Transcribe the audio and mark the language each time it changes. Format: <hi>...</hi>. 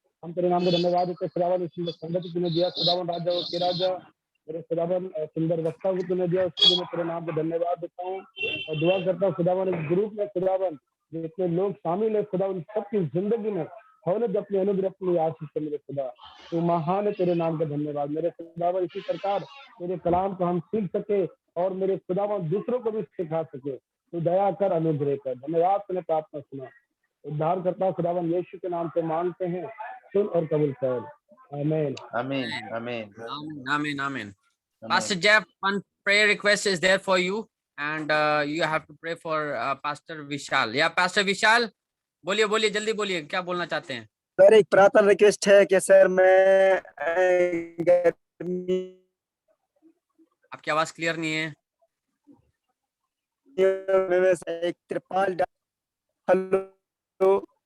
<hi>हम तेरे नाम को धन्यवाद देते हैं खुदावन, इस सुंदर संगति तूने दिया खुदावन, राजा के राजा मेरे खुदावन, सुंदर वक्ता को तूने दिया, उसके लिए मैं तेरे नाम को धन्यवाद देता हूँ और दुआ करता हूँ खुदावन, इस ग्रुप में खुदावन जितने लोग शामिल है खुदावन, सबकी जिंदगी में हौलत अपने अनुग्रह अपनी आशीष से मेरे खुदा, तू महान है, तेरे नाम का धन्यवाद मेरे खुदावन। इसी प्रकार तेरे कलाम को हम सीख सके और मेरे खुदावन दूसरों को भी सिखा सके, तू दया कर, अनुग्रह कर। धन्यवाद, तूने प्रार्थना सुना, उद्धार करता खुदावन यीशु के नाम से मांगते हैं, सुन और कबूल कर। आमीन आमीन आमीन</hi> <en>Amen, amen. Pastor Jeff, one prayer request is there for you, and you have to pray for Pastor Vishal.</en> <hi>Yeah, Pastor Vishal, बोलिए बोलिए, जल्दी बोलिए, क्या बोलना चाहते हैं? सर एक प्रार्थना रिक्वेस्ट है कि सर मैं आपकी आवाज क्लियर नहीं है। एक त्रिपाल हेलो</hi>